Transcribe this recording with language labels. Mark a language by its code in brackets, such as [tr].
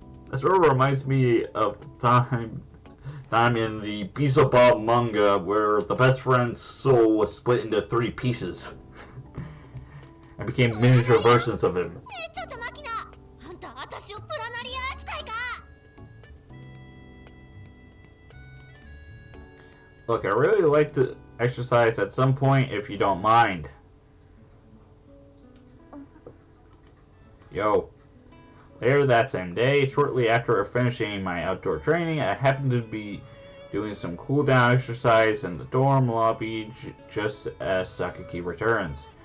[en] That sort of reminds me of the time in the Bisobal manga where the best friend's soul was split into 3 pieces and became miniature versions of him. [ja] ちょっとマキナ、あんた私をプラナリア扱いか。 [en] Look, I really like to exercise at some point if you don't mind. Yo. Later that same day, shortly after finishing my outdoor training, I happened to be doing some cool down exercise in the dorm lobby just as Sakaki returns.